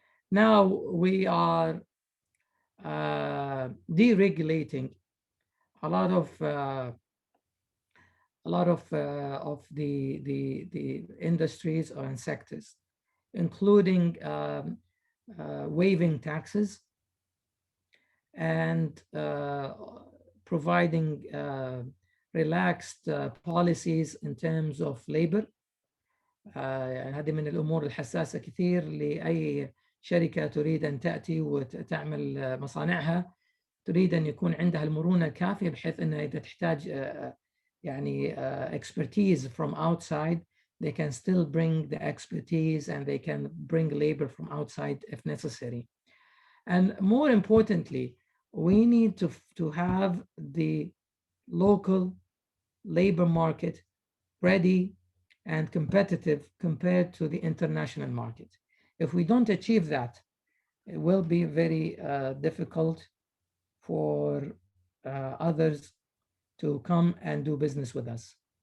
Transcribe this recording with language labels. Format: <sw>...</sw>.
<en>Now we are deregulating a lot of the industries and sectors, including waiving taxes and providing relaxed policies in terms of labor.</en> <ar>هذه من الأمور الحساسة كثير لأي شركة تريد أن تأتي وتعمل مصانعها، تريد أن يكون عندها المرونة الكافية بحيث أنها إذا تحتاج يعني</ar> <en>expertise from outside, they can still bring the expertise and they can bring labor from outside if necessary. And more importantly, we need to have the local labor market ready and competitive compared to the international market. If we don't achieve that, it will be very difficult for others to come and do business with us.</en>